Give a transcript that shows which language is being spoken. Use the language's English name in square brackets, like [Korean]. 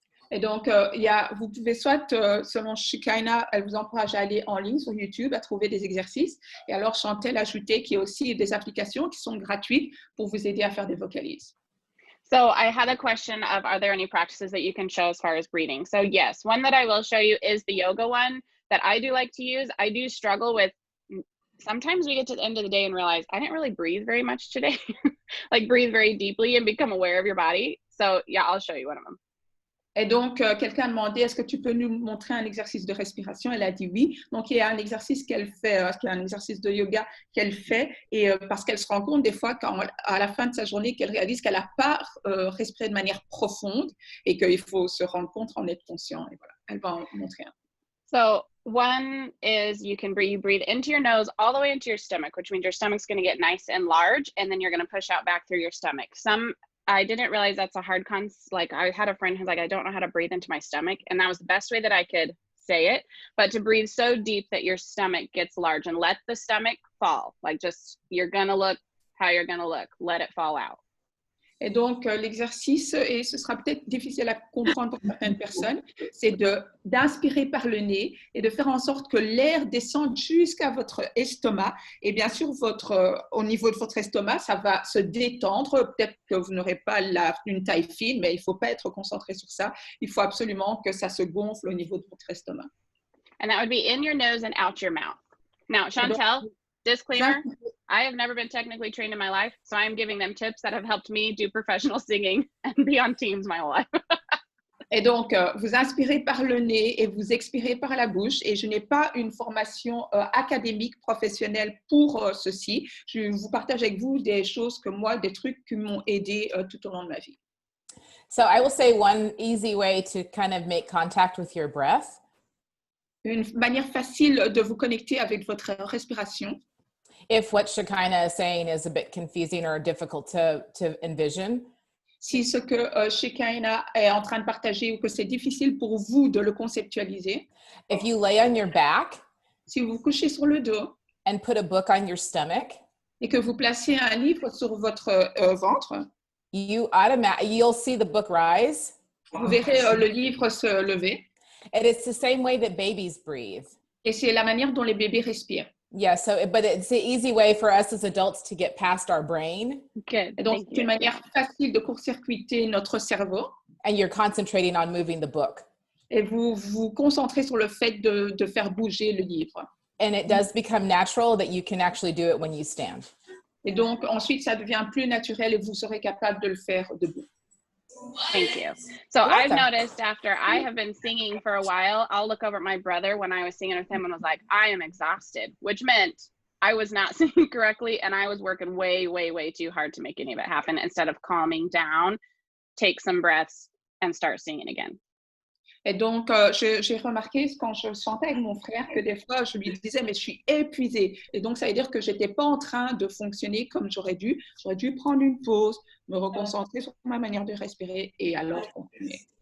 [French] Et donc, vous pouvez soit, selon Shekinah, elle vous encourage à aller en ligne sur YouTube, à trouver des exercices. Et alors, Chantal a ajouté qu'il y a aussi des applications qui sont gratuites pour vous aider à faire des vocalises. [English] So I had a question of, are there any practices that you can show as far as breathing? So yes, one that I will show you is the yoga one that I do like to use. I do struggle with, sometimes we get to the end of the day and realize I didn't really breathe very much today. Like breathe very deeply and become aware of your body. So yeah, I'll show you one of them. [French] Et donc, quelqu'un a demandé, est-ce que tu peux nous montrer un exercice de respiration? Elle a dit oui. Donc, il y a un exercice qu'elle fait, un exercice de yoga qu'elle fait, et parce qu'elle se rend compte des fois, à la fin de sa journée, qu'elle réalise qu'elle n'a pas respiré de manière profonde et qu'il faut se rendre compte, en être conscient. Et voilà, elle va en montrer un. [English] So one is you breathe into your nose all the way into your stomach, which means your stomach's going to get nice and large, and then you're going to push out back through your stomach. I didn't realize that's a hard like I had a friend who's like, I don't know how to breathe into my stomach. And that was the best way that I could say it, but to breathe so deep that your stomach gets large and let the stomach fall. Like just, you're going to look how you're going to look, let it fall out. [French] Et donc, l'exercice, et ce sera peut-être difficile à comprendre pour certaines personnes, c'est d'inspirer par le nez et de faire en sorte que l'air descende jusqu'à votre estomac. Et bien sûr, au niveau de votre estomac, ça va se détendre. Peut-être que vous n'aurez pas une taille fine, mais il ne faut pas être concentré sur ça. Il faut absolument que ça se gonfle au niveau de votre estomac. [English] And that would be in your nose and out your mouth. Now, Chantel, disclaimer, I have never been technically trained in my life, so I am giving them tips that have helped me do professional singing and be on teams my whole life. [French] Et donc, vous inspirez par le nez et vous expirez par la bouche. Et je n'ai pas une formation académique professionnelle pour ceci. Je vous partage avec vous des choses que moi, des trucs qui m'ont aidé tout au long de ma vie. [English] So I will say one easy way to kind of make contact with your breath. [French] Une manière facile de vous connecter avec votre respiration. [English] If what Shekinah is saying is a bit confusing or difficult to envision. [French] Si ce que Shekinah est en train de partager ou que c'est difficile pour vous de le conceptualiser. [English] If you lay on your back. [French] Si vous vous couchez sur le dos. [English] And put a book on your stomach. [French] Et que vous placez un livre sur votre ventre. [English] You'll see the book rise. [French] Vous verrez le livre se lever. [English] And it's the same way that babies breathe. [French] Et c'est la manière dont les bébés respirent. [English] Yeah, but it's the easy way for us as adults to get past our brain. Good. [French] Et donc, c'est une manière facile de court-circuiter notre cerveau. [English] And you're concentrating on moving the book. [French] Et vous vous concentrez sur le fait de faire bouger le livre. [English] And it does become natural that you can actually do it when you stand. [French] Et donc, ensuite, ça devient plus naturel et vous serez capable de le faire debout. [English] Thank you. So I've noticed after I have been singing for a while, I'll look over at my brother when I was singing with him and was like, I am exhausted, which meant I was not singing correctly and I was working way, way, way too hard to make any of it happen instead of calming down, take some breaths and start singing again. [French] Et donc, j'ai remarqué quand je chantais avec mon frère que des fois, je lui disais, mais je suis épuisée. Et donc, ça veut dire que je n'étais pas en train de fonctionner comme j'aurais dû. J'aurais dû prendre une pause, me reconcentrer sur ma manière de respirer et alors continuer.